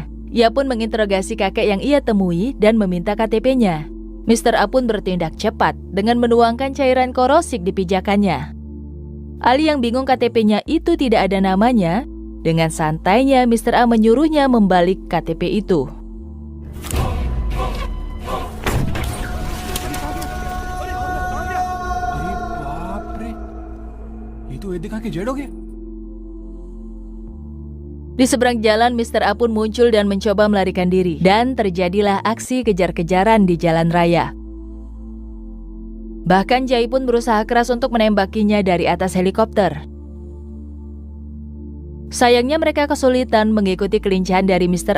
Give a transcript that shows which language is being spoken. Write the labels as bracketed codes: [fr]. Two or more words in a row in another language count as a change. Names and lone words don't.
[id] Ia pun menginterogasi kakek yang ia temui dan meminta KTP-nya. Mr. A pun bertindak cepat dengan menuangkan cairan korosik di pijakannya. Ali yang bingung KTP-nya itu tidak ada namanya, dengan santainya Mr. A menyuruhnya membalik KTP itu. [hi] अरे बाप रे, ये तो ये दिखा के जेड हो गया. [id] Di seberang jalan, Mr. A pun muncul dan mencoba melarikan diri. Dan terjadilah aksi kejar-kejaran di jalan raya. Bahkan Jai pun berusaha keras untuk menembakinya dari atas helikopter. Sayangnya mereka kesulitan mengikuti kelincahan dari Mr.